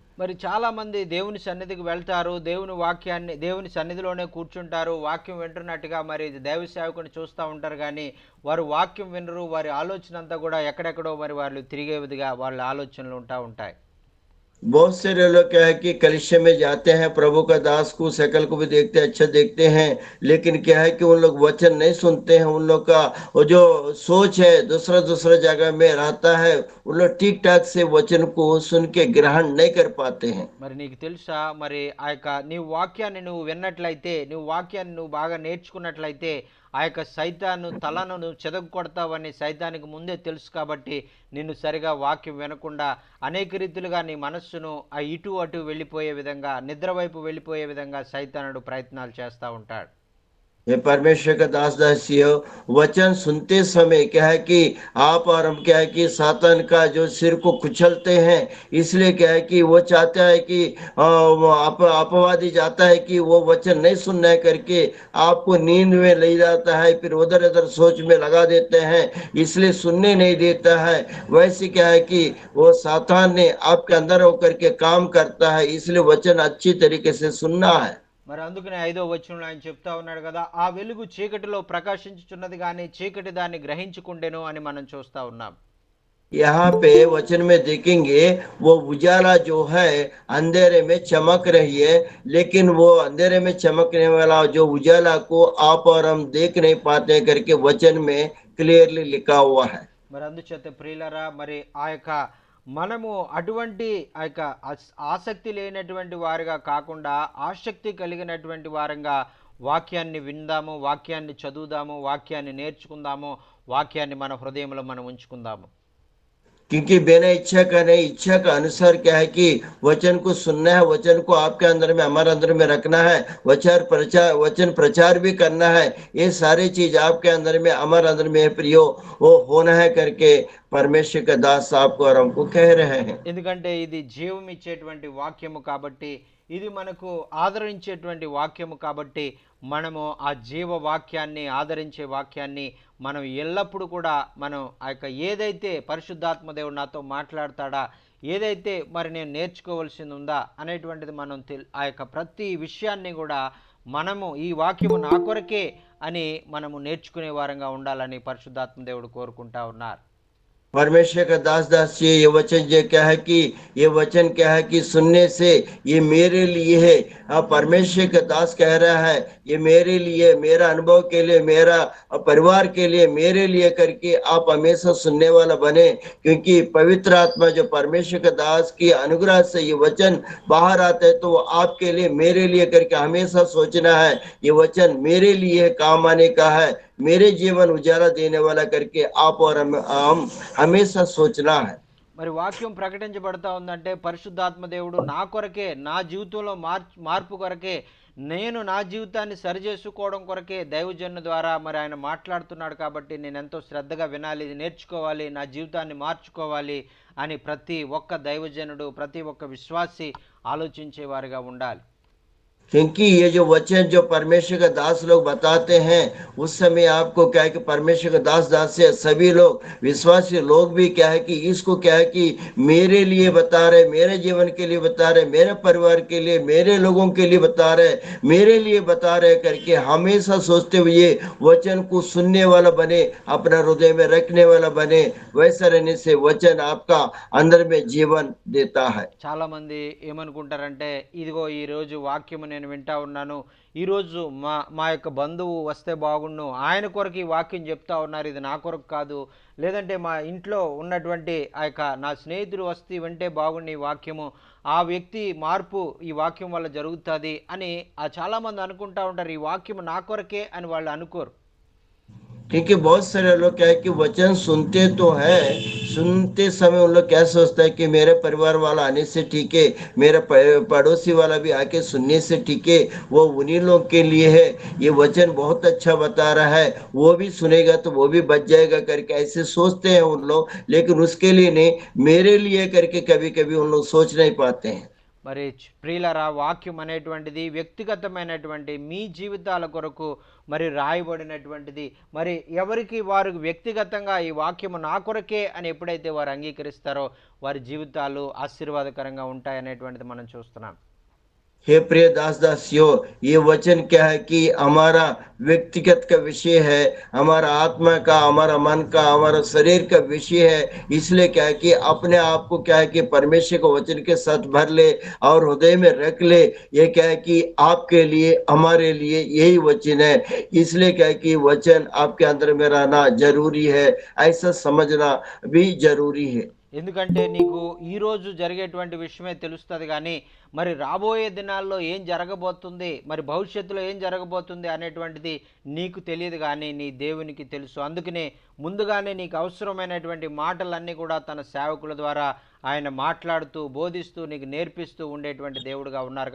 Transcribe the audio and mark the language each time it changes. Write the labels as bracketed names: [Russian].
[Telugu] మరి చాలామంది దేవుని సన్నిధికి వెళ్తారు, దేవుని సన్నిధిలోనే కూర్చుంటారు, వాక్యం వింటున్నట్టుగా మరి దైవ సేవకుని చూస్తూ ఉంటారు, కానీ వారు వాక్యం వినరు, వారి ఆలోచన అంతా కూడా ఎక్కడెక్కడో మరి వాళ్ళు తిరిగేవిధిగా వాళ్ళ ఆలోచనలు ఉంటాయి। [Hindi] बहुत से लोग क्या है कि कलिसिया में जाते हैं, प्रभु का दास को शकल को भी देखते हैं, अच्छा देखते हैं, लेकिन क्या है कि उन लोग वचन नहीं सुनते हैं। उन लोग का वो जो सोच है दूसरा दूसरा जगह में रहता है, उन लोग ठीक ठाक से वचन को सुन के ग्रहण नहीं कर पाते हैं। [Telugu] మరి నీకు తెలుసా మరి ఆ యొక్క నీవు వాక్యాన్ని నువ్వు విన్నట్లయితే, నువ్వు వాక్యాన్ని నువ్వు బాగా నేర్చుకున్నట్లయితే ఆ యొక్క సైతాను తలను నువ్వు చెదగొడతావని సైతానికి ముందే తెలుసు, కాబట్టి నిన్ను సరిగా వాక్యం వినకుండా అనేక రీతిలుగా నీ మనస్సును ఆ ఇటు అటు వెళ్ళిపోయే విధంగా, నిద్ర వైపు వెళ్ళిపోయే విధంగా సైతానుడు ప్రయత్నాలు చేస్తూ ఉంటాడు। [Hindi] ये परमेश्वर का दास दासियों, वचन सुनते समय क्या है कि आप और हम क्या है कि सातन का जो सिर को कुचलते हैं, इसलिए क्या है कि वो चाहता है कि अपवादी जाता है कि वो वचन नहीं सुनना है करके आपको नींद में ले जाता है, फिर उधर उधर सोच में लगा देते हैं, इसलिए सुनने नहीं देता है। वैसे क्या है कि वो सातान ने आपके अंदर होकर के काम करता है, इसलिए वचन अच्छी तरीके से सुनना है। [Telugu] మరి అందుకనే 5వ వచనంలో ఆయన చెప్తా ఉన్నాడు కదా, ఆ వెలుగు చీకటిలో ప్రకాశించుచున్నది కానీ చీకటి దాన్ని గ్రహించుకుండెను అని మనం చూస్తా ఉన్నాం। [Hindi] यहाँ पे वचन में देखेंगे वो उजाला जो है अंधेरे में चमक रही है, लेकिन वो अंधेरे में चमकने वाला जो उजाला को आप और हम देख नहीं पाते करके वचन में क्लियरली लिखा हुआ है। [Telugu] మరి అందుచేత ప్రియులరా మరి ఆ యొక్క మనము అటువంటి ఆ యొక్క ఆసక్తి లేనటువంటి వారిగా కాకుండా ఆసక్తి కలిగినటువంటి వారంగా వాక్యాన్ని విందాము, వాక్యాన్ని చదువుదాము, వాక్యాన్ని నేర్చుకుందాము, వాక్యాన్ని మన హృదయంలో మనం ఉంచుకుందాము। [Hindi] क्योंकि बिना इच्छा का नहीं, इच्छा का अनुसार क्या है कि वचन को सुनना है, वचन को आपके अंदर में हमारे अंदर में रखना है, वचन प्रचार भी करना है, ये सारी चीज आपके अंदर में हमारे अंदर में प्रियो वो होना है करके परमेश्वर का दास आपको और हमको कह रहे हैं। [Telugu] ఎందుకంటే ఇది జీవం ఇచ్చేటువంటి వాక్యము కాబట్టి, ఇది మనకు ఆదరించేటువంటి వాక్యము కాబట్టి మనము ఆ జీవ వాక్యాన్ని, ఆదరించే వాక్యాన్ని మనం ఎల్లప్పుడూ కూడా మనం ఆ యొక్క ఏదైతే పరిశుద్ధాత్మ దేవుడు నాతో మాట్లాడతాడా, ఏదైతే మరి నేను నేర్చుకోవాల్సింది ఉందా అనేటువంటిది మనం ఆ యొక్క ప్రతి విషయాన్ని కూడా మనము ఈ వాక్యము నా కొరకే అని మనము నేర్చుకునే వారంగా ఉండాలని పరిశుద్ధాత్మ దేవుడు కోరుకుంటా ఉన్నారు। [Hindi] परमेश्वर का दास दास ये वचन जो क्या है कि ये वचन क्या है कि सुनने से ये मेरे लिए है। परमेश्वर का दास कह रहा है ये मेरे लिए, मेरा अनुभव के लिए, मेरा परिवार के लिए, मेरे लिए करके आप हमेशा सुनने वाला बने, क्योंकि पवित्र आत्मा जो परमेश्वर का दास की अनुग्रह से ये वचन बाहर आता है, तो आपके लिए, मेरे लिए करके हमेशा सोचना है ये वचन मेरे लिए काम आने का है, मेरे जीवन उजाला देने वाला करके आप और हम हमेशा सोचना है। [Telugu] మరి వాక్యం ప్రకటించబడతా ఉందంటే పరిశుద్ధాత్మ దేవుడు నా కొరకే, నా జీవితంలో మార్పు కొరకే, నేను నా జీవితాన్ని సరిచేసుకోవడం కొరకే దైవజనుల ద్వారా మరి ఆయన మాట్లాడుతున్నాడు కాబట్టి నేను ఎంతో శ్రద్ధగా వినాలి, నేర్చుకోవాలి, నా జీవితాన్ని మార్చుకోవాలి అని ప్రతి ఒక్క దైవజనుడు, ప్రతి ఒక్క విశ్వాసి ఆలోచించేవారుగా ఉండాలి. [Hindi] क्योंकि ये जो वचन जो परमेश्वर का दास लोग बताते हैं, उस समय आपको क्या है कि परमेश्वर का दास दासी सभी लोग विश्वासी लोग भी क्या है कि इसको क्या है कि मेरे लिए बता रहे, मेरे जीवन के लिए बता रहे, मेरे परिवार के लिए, मेरे लोगों के लिए बता रहे, मेरे लिए बता रहे करके हमेशा सोचते हुए वचन को सुनने वाला बने, अपना हृदय में रखने वाला बने। वैसा रहने से वचन आपका अंदर में जीवन देता है। [Telugu] చాలా మంది ఏమనుకుంటారంటే, ఇదిగో ఈరోజు వాక్యము నేను వింటా ఉన్నాను, ఈరోజు మా మా యొక్క బంధువు వస్తే బాగుండు, ఆయన కొరకు ఈ వాక్యం చెప్తా ఉన్నారు, ఇది నా కొరకు కాదు, లేదంటే మా ఇంట్లో ఉన్నటువంటి ఆ యొక్క నా స్నేహితుడు వస్తే వింటే బాగుండు ఈ వాక్యము, ఆ వ్యక్తి మార్పు ఈ వాక్యం వల్ల జరుగుతుంది అని చాలామంది అనుకుంటా ఉంటారు. ఈ వాక్యము నా కొరకే అని వాళ్ళు అనుకోరు. [Hindi] क्योंकि बहुत सारे लोग क्या है कि वचन सुनते तो है, सुनते समय उन लोग क्या सोचता है कि मेरे परिवार वाला आने से ठीक है, मेरा पड़ोसी वाला भी आके सुनने से ठीक है, वो उन्हीं लोग के लिए है, ये वचन बहुत अच्छा बता रहा है, वो भी सुनेगा तो वो भी बच जाएगा करके ऐसे सोचते हैं उन लोग। लेकिन उसके लिए नहीं, मेरे लिए करके कभी कभी उन लोग सोच नहीं पाते हैं। [Telugu] మరి ప్రియులరా, వాక్యం అనేటువంటిది వ్యక్తిగతమైనటువంటి మీ జీవితాల కొరకు మరి రాయబడినటువంటిది. మరి ఎవరికి వారు వ్యక్తిగతంగా ఈ వాక్యము నా కొరకే అని ఎప్పుడైతే వారు అంగీకరిస్తారో వారి జీవితాలు ఆశీర్వాదకరంగా ఉంటాయనేటువంటిది మనం చూస్తున్నాం. [Hindi] हे प्रिय दास दासियों, ये वचन क्या है कि हमारा व्यक्तिगत का विषय है, हमारा आत्मा का, हमारा मन का, हमारा शरीर का विषय है। इसलिए क्या है कि अपने आप को क्या है कि परमेश्वर को वचन के साथ भर ले और हृदय में रख ले। ये क्या है कि आपके लिए, हमारे लिए यही वचन है। इसलिए क्या है कि वचन आपके अंदर में रहना जरूरी है, ऐसा समझना भी जरूरी है। [Telugu] ఎందుకంటే నీకు ఈరోజు జరిగేటువంటి విషయమే తెలుస్తుంది కానీ మరి రాబోయే దినాల్లో ఏం జరగబోతుంది, మరి భవిష్యత్తులో ఏం జరగబోతుంది అనేటువంటిది నీకు తెలియదు కానీ నీ దేవునికి తెలుసు. అందుకనే ముందుగానే నీకు అవసరమైనటువంటి మాటలన్నీ కూడా తన సేవకుల ద్వారా ఆయన మాట్లాడుతూ, బోధిస్తూ, నీకు నేర్పిస్తూ ఉండేటువంటి దేవుడుగా ఉన్నారు.